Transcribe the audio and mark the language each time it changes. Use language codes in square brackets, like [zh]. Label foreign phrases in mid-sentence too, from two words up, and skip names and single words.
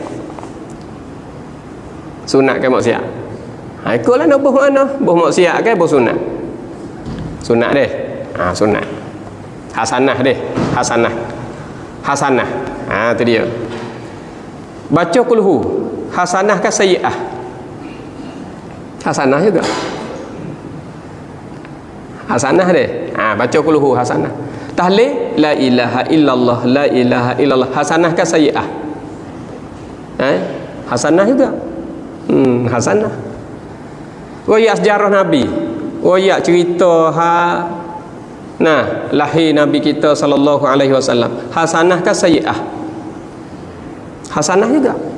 [ms] Sunat ke maksiat? Ikutlah nak buh mana? Buh maksiat ke buh sunat? Sunat deh. Sunat. Hasanah deh. Hasanah. Tu dia. Baca kulhu. Hasanah ke sayyi'ah? Hasanah juga. Hasanah deh. Baca kulhu hasanah. [ar] Tahlil la ilaha illallah, la ilaha illallah. [ms] Hasanah ke sayyi'ah? Hasanah juga. Hasanah. Royak sejarah Nabi. Royak cerita lahir Nabi kita [ar] sallallahu alaihi wasallam. [ms] Hasanah ke sayyi'ah? Hasanah juga.